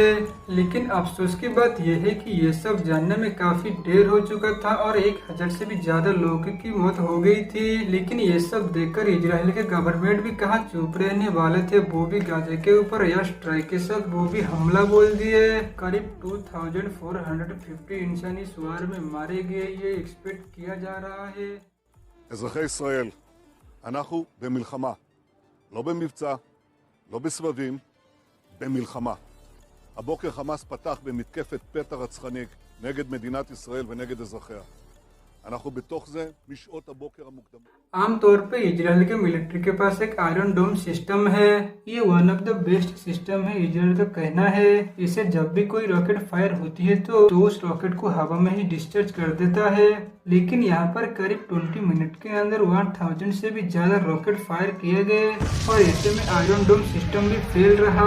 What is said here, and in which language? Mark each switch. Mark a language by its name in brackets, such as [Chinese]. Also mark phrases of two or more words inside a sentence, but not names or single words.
[Hindi] लेकिन अफसोस की बात यह है कि ये सब जानने में काफी देर हो चुका था और 1000 से भी ज्यादा लोगों की मौत हो गई थी। लेकिन ये सब देखकर इजराइल के गवर्नमेंट भी कहाँ चुप रहने वाले थे, वो भी गाजा के ऊपर [English] air strike [Hindi] के साथ वो भी हमला बोल दिए। करीब 2450 इंसान इस वार में मारे गए, ये एक्सपेक्ट किया जा रहा है। [Hebrew] אזרחי ישראל, אנחנו במלחמה, לא במבצע, לא בסבבים, במלחמה. הבוקר חמאס פתח במתקפת פתע רצחנית נגד מדינת ישראל ונגד אזרחיה. אנחנו בתוך זה משעות הבוקר המוקדמות. [Hindi] आमतौर पे इजराइल के मिलिट्री के पास एक आयरन डोम सिस्टम है। ये [English] one of the best system [Hindi] है, इजराइल का कहना है। इसे जब भी कोई [English] rocket fire [Hindi] होती है तो उस रॉकेट को हवा में ही डिस्चार्ज कर देता है। लेकिन यहाँ पर करीब 20 मिनट के अंदर 1000 से भी ज्यादा [English] rocket fire [Hindi] किए गए और ऐसे में आयरन डोम सिस्टम भी फेल रहा।